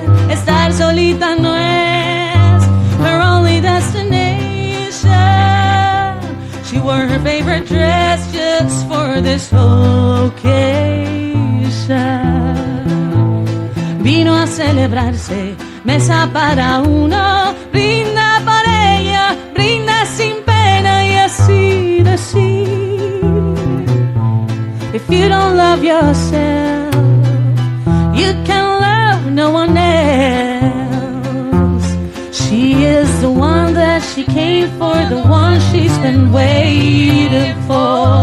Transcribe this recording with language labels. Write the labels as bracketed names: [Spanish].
[Spanish] Estar solita no es [English] her only destination. She wore her favorite dress just for this whole occasion. [Spanish] Vino a celebrarse, mesa para uno, brinda por ella, brinda sin pena y así decir. [English] If you don't love yourself, you can love no one else. She is the one that she came for, the one she's been waiting for.